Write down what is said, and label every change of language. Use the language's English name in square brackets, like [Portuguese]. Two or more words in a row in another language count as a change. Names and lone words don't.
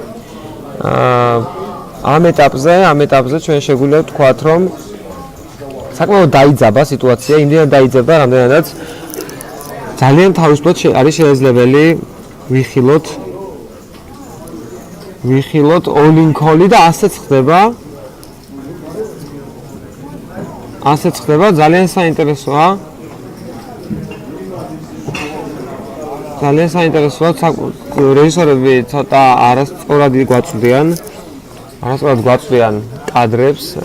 [Georgian] ამ ეტაპზე ჩვენ შეგვიძლია ვთქვათ, რომ საკმაოდ დაიძაბა სიტუაცია, იმდენად დაიძაბა, რამდენადაც ძალიან თავისუფლად არის შესაძლებელი ვიხილოთ all-in-call-ი და ასეც ხდება, ძალიან საინტერესოა. რეჟისორები ცოტა არასწორად გვაწვდიან კადრებს.